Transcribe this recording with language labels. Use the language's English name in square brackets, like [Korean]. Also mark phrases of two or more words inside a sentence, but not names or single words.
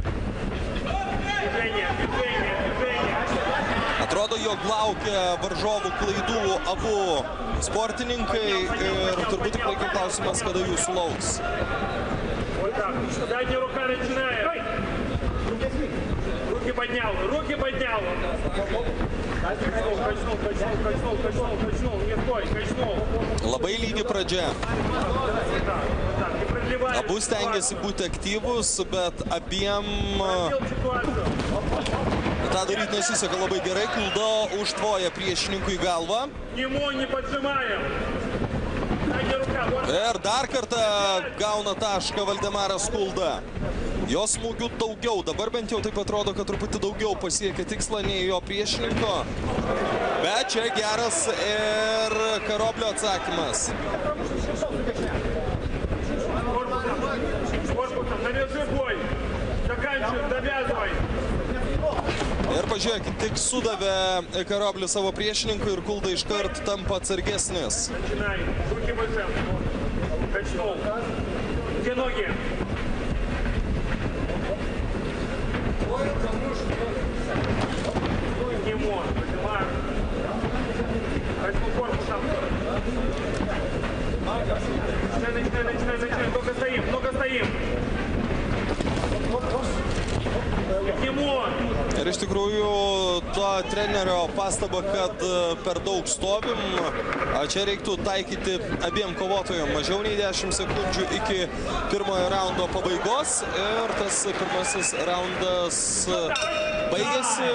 [Lithuanian] Atrodo, jog laukia varžovų klaidų abu sportininkai ir turbūt tik laiko klausimas, kada jų sulauks. [Russian] Руки поднял, руки поднял. Качнул, не стой, качнул. [Lithuanian] Labai lygi pradžia. [Russian] Так, не продлевай. [Lithuanian] Abu stengiasi būti aktyvus, bet abiem tą daryti nesiseka labai gerai. Kulda užtvoja priešininkui galvą. [Russian] Не поджимаем. Дайте рука, вот. [Lithuanian] Ir dar kartą gauna tašką Valdemaras Kulda. Jo smūgių daugiau. Dabar bent jau taip atrodo, kad truputį daugiau pasiekia tikslą nei jo priešininko. Bet čia geras ir Karoblio atsakymas. [Russian] Корпусом, навяжи бой. Заканчивай, довязывай. [Lithuanian] Ir pažiūrėkit, tik sudavė Karoblį savo priešininkui ir Kulda iškart tampa atsargesnis. [Russian] Начинай. Руки выше. Качнул. Где ноги? Подниму. Поднимаю. Качнул корпусом. Начинай. Много стоим. Подниму. [Lithuanian] Ir iš tikrųjų to trenerio pastaba, kad per daug stovim, čia reiktų taikyti abiem kovotojom mažiau nei 10 sekundžių iki pirmojo raundo pabaigos. Ir tas pirmasis raundas baigėsi.